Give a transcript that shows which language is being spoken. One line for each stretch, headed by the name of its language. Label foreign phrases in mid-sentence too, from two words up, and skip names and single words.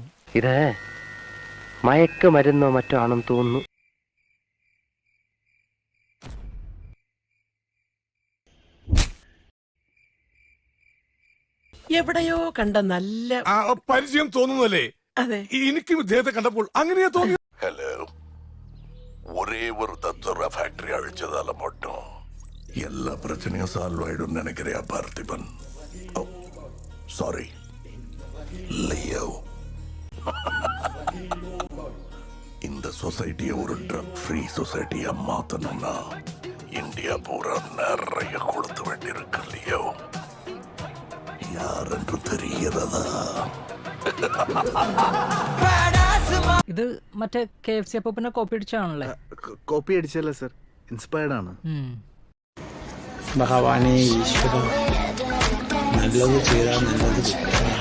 Malayalam: ഇത് മയക്കുമരുന്നോ മറ്റോ ആണെന്ന് തോന്നുന്നു. എവിടെയോ കണ്ട നല്ല പരിചയം തോന്നുന്നല്ലേ? അതെ, എനിക്കും ഇദ്ദേഹത്തെ കണ്ടപ്പോൾ അങ്ങനെയാ തോന്നി. ഹലോ,
Tamil: ஒரே ஒரு தத்துவ ஃபேக்டரி அழிச்சதால மட்டும் எல்லா பிரச்சனையும் சால்வ் ஆயிடும் நினைக்கிறியா பார்த்திபன்? சாரி லியோ. இந்த சொசைட்டியை ஒரு
English: drug free society
Tamil: மாத்தணும்னா இந்தியா பூரா நிறைய கொடுத்து வேண்டியிருக்கு லியோ. யார் என்று தெரிகிறதா?
Malayalam: ഇത് മറ്റേ KFC അപ്പൂപ്പനെ കോപ്പി അടിച്ചാണല്ലേ? കോപ്പി അടിച്ചല്ല സർ, ഇൻസ്പയർഡ് ആണ്. ഭഗവാനെ ഈശ്വരൻ, നല്ലത് ചെയ്താൽ നല്ലത് കിട്ടും.